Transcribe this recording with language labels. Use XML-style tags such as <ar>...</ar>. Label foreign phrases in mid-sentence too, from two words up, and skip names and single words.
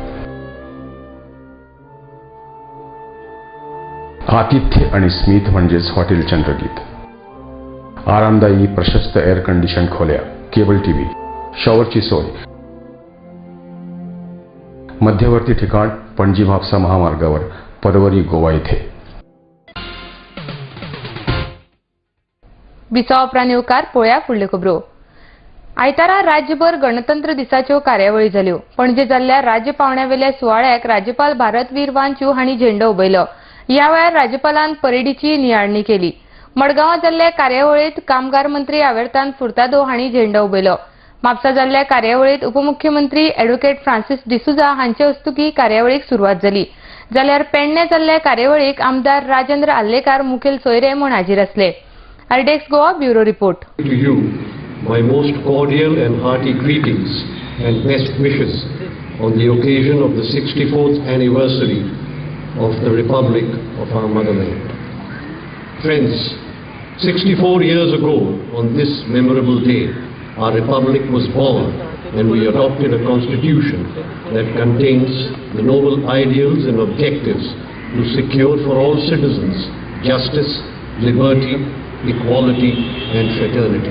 <mr>आतिथ्य आणि स्मित म्हणजेच हॉटेल चंद्रगीत. आरामदायी प्रशस्त एअर कंडिशन खोल्या, केबल टीव्ही, शॉवरची सोय. मध्यवर्ती ठिकाण पणजी म्हापसा महामार्गावर, परवरी, गोवा येथे.</mr> <kok>बिचाव उपरांत येवकार पळया फुडल्यो खबरो. आयतारा राज्यभर गणतंत्र दिसाच्यो कार्यावळी जाल्यो. पणजे जाल्ल्या राज्य पावण्यावेल्या सुवाळ्याक राज्यपाल भारतवीर वांचू हांणी झेंडो उबयलो. ह्या वेळार राज्यपालान परेडीची नियाळणी केली. मडगांवां जाल्ल्या कार्यावळीत कामगार मंत्री आवेर्तान फुर्तादो हांणी झेंडो उबयलो. म्हापसा जाल्ल्या कार्यावळीत उपमुख्यमंत्री ॲडव्होकेट फ्रांसिस डिसुजा हांचे हस्तुकीं कार्यावळीक सुरवात जाली. जाल्यार पेडणे जाल्ल्या कार्यावळीक आमदार राजेंद्र आल्लेकार मुखेल सोयरे म्हूण हाजीर आसले. आरडेक्स गोवा ब्युरो रिपोर्ट.</kok> <en>To you, my most cordial and hearty greetings and best wishes on the occasion of the 64th anniversary of the Republic of our motherland. Friends, 64 years ago on this memorable day, our republic was born and we adopted a constitution that contains the noble ideals and objectives to secure for all citizens justice, liberty, equality and fraternity.</en>